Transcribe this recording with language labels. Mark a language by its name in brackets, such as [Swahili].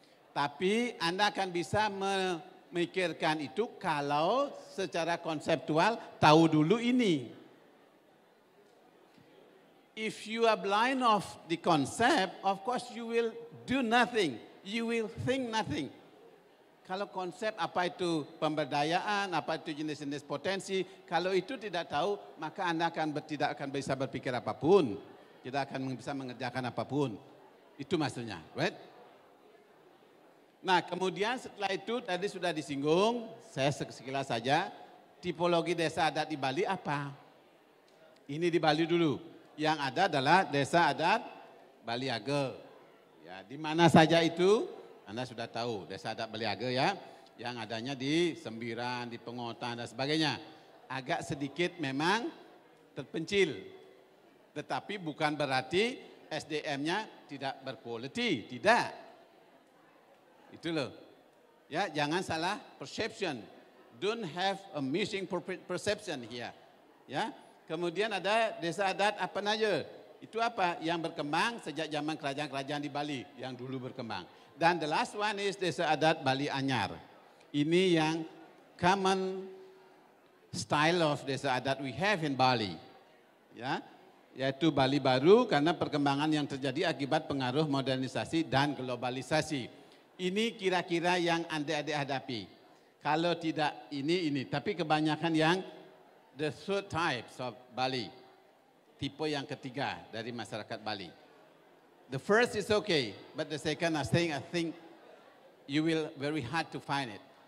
[Indonesian] Tapi Anda akan bisa memikirkan itu kalau secara konseptual tahu dulu ini. [English] If you are blind of the concept, of course you will do nothing. You will think nothing. [Indonesian] Kalau konsep apa itu pemberdayaan, apa itu jenis-jenis potensi, kalau itu tidak tahu, maka Anda tidak akan bisa berpikir apapun. Tidak akan bisa mengerjakan apapun. Itu maksudnya, right? Nah, kemudian setelah itu tadi sudah disinggung, saya sekilas saja, tipologi desa adat di Bali apa? Ini di Bali dulu. Yang ada adalah desa adat Baliage. Ya, di mana saja itu? Anda sudah tahu, desa adat Baliage ya, yang adanya di Sembiran, di Pengotan dan sebagainya. Agak sedikit memang terpencil, tetapi bukan berarti SDM-nya tidak berkualiti, tidak. Itu loh. Ya, jangan salah perception. [English] Don't have a missing perception here. [Indonesian] Ya. Kemudian ada desa adat apa saja. Itu apa? Yang berkembang sejak zaman kerajaan-kerajaan di Bali yang dulu berkembang. [English] Dan the last one is desa adat Bali Anyar. [Indonesian] Ini yang [English] common style of desa adat we have in Bali. [Indonesian] Ya, yaitu Bali baru karena perkembangan yang terjadi akibat pengaruh modernisasi dan globalisasi. Ini kira-kira yang adik-adik hadapi. Kalau tidak ini. Tapi kebanyakan yang [English] the third types of Bali. [Indonesian] Tipe yang ketiga dari masyarakat Bali. [English] The first is okay, but the second I think you will very hard to find it.